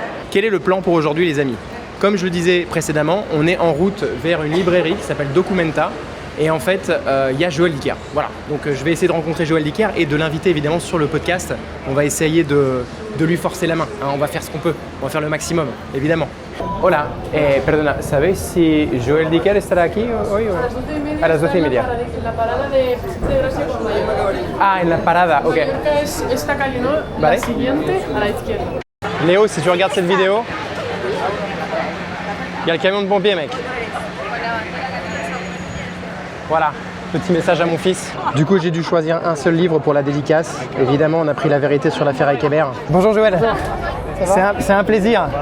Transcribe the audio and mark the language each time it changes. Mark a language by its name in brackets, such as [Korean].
[French] Quel est le plan pour aujourd'hui les amis? Comme je le disais précédemment, on est en route vers une librairie qui s'appelle Documenta. Et en fait, il y a Joël Dicker. Voilà, donc je vais essayer de rencontrer Joël Dicker et de l'inviter évidemment sur le podcast. On va essayer de lui forcer la main, hein. On va faire ce qu'on peut, on va faire le maximum, évidemment. [Spanish] Hola, perdona, ¿sabéis si Joël Dicker estará aquí hoy? A las 12:30. En la parada de Gracia con Mallorca. Ah, en la parada, ok. Mallorca es esta calle, ¿no? Vale. La siguiente a la izquierda. [French] Léo, si tu regardes cette vidéo, il y a le camion de pompiers, mec. Voilà, petit message à mon fils. Du coup, j'ai dû choisir un seul livre pour la dédicace. Évidemment, on a pris La vérité sur l'affaire Ekeber. Bonjour Joël. C'est un plaisir.